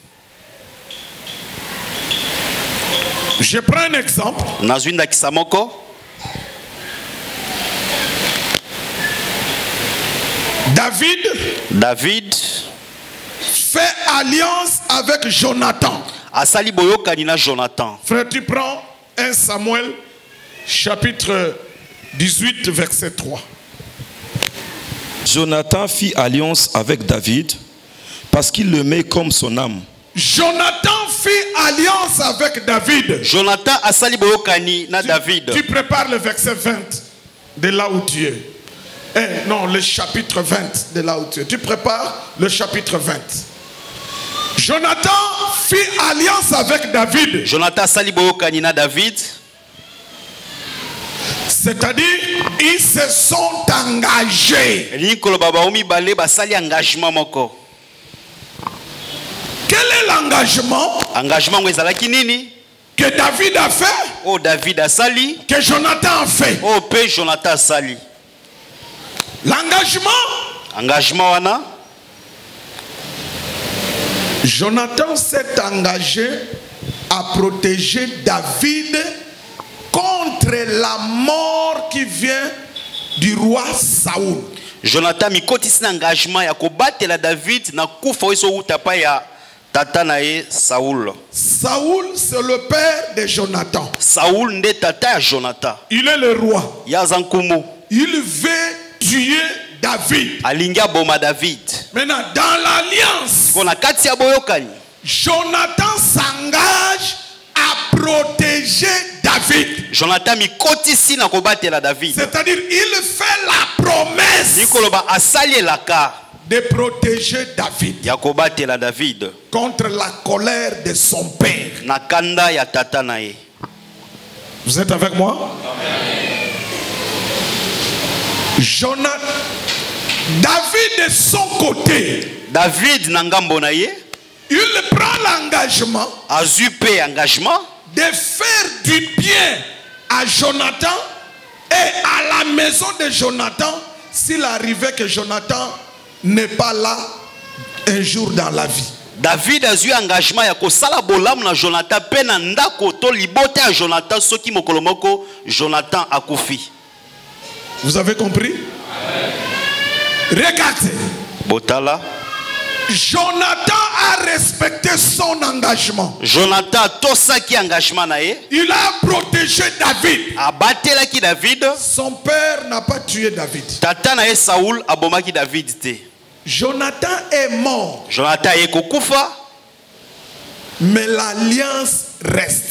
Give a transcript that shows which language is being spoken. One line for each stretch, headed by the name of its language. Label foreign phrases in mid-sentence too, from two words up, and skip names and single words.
French: Je prends un exemple.
Lingala: Nazwi ndakisa moko. David
French: fait alliance avec Jonathan.
Lingala: asali boyokani na Jonathan.
French: Frère, tu prends 1 Samuel chapitre 18 verset 3. Jonathan fit alliance avec David parce qu'il le met comme son âme. Jonathan fit alliance avec David.
Lingala: Jonathan asali boyokani na David.
French: Tu prépares le verset 20 de là où tu es. Non, le chapitre 20 de là où tu es. Tu prépares le chapitre 20. Jonathan fit alliance avec David.
Lingala: Jonathan asali boyokani na David.
French: C'est-à-dire, ils se sont engagés.
Lingala: Likolo baba omi bale basali engagement moko.
French: Quel est l'engagement
Lingala: Engagement ezalaki nini?
French: que David a fait,
Lingala: Oh David asali,
French: que Jonathan a fait?
Lingala: oh pe Jonathan asali.
French: L'engagement,
Lingala: Engagement wana
French: Jonathan s'est engagé à protéger David contre la mort qui vient du roi Saoul.
Lingala: Jonathan mikotisi na engagement ya kobatela David na kufa weso utapa ya tata na ye Saoul.
French: Saoul, c'est le père de Jonathan.
Lingala: Saoul nde tata ya Jonathan.
French: Il est le roi.
Lingala: Ya zankumu.
French: Il veut tuer David.
Lingala: Alinga boma David.
French: Maintenant, dans l'alliance,
Lingala: Kona kati ya boyokani.
French: Jonathan s'engage à protéger David.
Lingala: Jonathan mikotisi na kobatela David.
French: C'est-à-dire, il fait la promesse
Lingala: Nikolo ba asali elaka
French: de protéger David
Lingala: ya kobatela David
French: contre la colère de son père.
Lingala: na kanda ya tata na ye.
French: Vous êtes avec moi? David de son côté,
Lingala: David nangambo na ye
French: il prend l'engagement
Lingala: azui pe engagement
French: de faire du bien à Jonathan et à la maison de Jonathan s'il arrivait que Jonathan n'est pas là un jour dans la vie.
Lingala: David azui engagement ya kosala bolamu na Jonathan pe na ndako to libota ya Jonathan soki mokolo moko Jonathan akufi.
French: Vous avez compris? Regardez.
Lingala: Botala.
French: Jonathan a respecté son engagement.
Lingala: Jonathan tosaki engagement na ye.
French: Il a protégé David.
Lingala: Abatelaki David.
French: Son père n'a pas tué David.
Lingala: Tata na ye Saoul abomaki David te.
French: Jonathan est mort.
Lingala: Jonathan ye kokufa.
French: Mais l'alliance reste.